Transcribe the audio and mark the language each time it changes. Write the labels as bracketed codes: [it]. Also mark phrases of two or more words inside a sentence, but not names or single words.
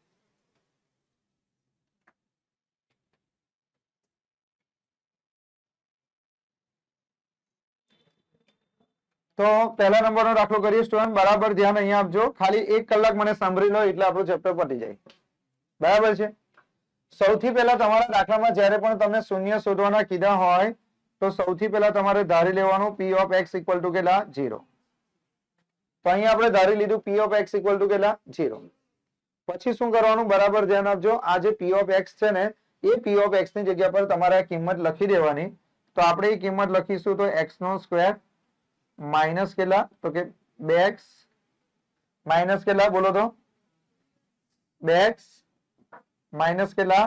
[gu] તો પહેલા નંબરનો દાખલો કરીએ સ્ટુડન્ટ. બરાબર ધ્યાન અહીંયા આપજો. ખાલી 1 કલાક મને સાંભળી લો એટલે આપણું ચેપ્ટર પતી જાય, બરાબર છે? સૌથી પહેલા તમારા દાખલામાં જ્યારે પણ તમને શૂન્ય શોધવાના કીધા હોય તો સૌથી પહેલા તમારે ધારી લેવાનું [en] p of x equal to [gu] કેટલા? 0. તો અહીંયા આપણે ધારી લીધું [en] p of x equal to [gu] કેટલા? 0. પછી શું કરવાનું? બરાબર ધ્યાન આપજો. આ જે [en] p of x [gu] છે ને એ [en] p of x [gu] ની જગ્યા પર તમારે આ કિંમત લખી દેવાની. તો આપણે એ કિંમત લખીશું તો x નો સ્ક્વેર માઇનસ કેટલા? તો કે 2x માઇનસ કેટલા? બોલો તો 2x માઇનસ કેટલા?